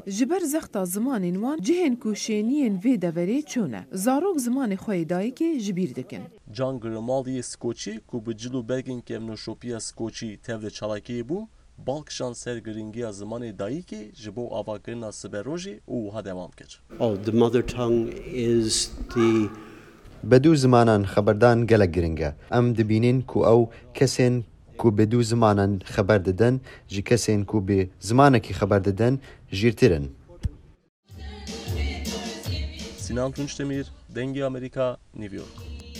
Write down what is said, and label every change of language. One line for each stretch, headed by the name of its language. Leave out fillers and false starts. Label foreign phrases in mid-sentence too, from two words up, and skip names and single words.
Kurdish: Ji ber zexta zimanên wan cihên ku şeniyên vê deverê çûne. Zarok zimanê xwe yê dayîkê ji bîr dikin. Can Grimaldiye Skoçî ku bi cil û belgên kevnoşopiya Skoçî tev li çalakiyê bû, balkişan ser giringiya zimanê dayîkê ji bo avakirina siberojê û wiha dewam kir.
English: The mother tongue is the
Kurdish: بدو زمانان خبردان gelek giring e. Em dibînin ku ew kesên ku bi du zimanan xeber didin ji kesên ku bi zimanekî xeber didin jîrtir in. Sinan Tunçdemir, Dengê Amerika, New York.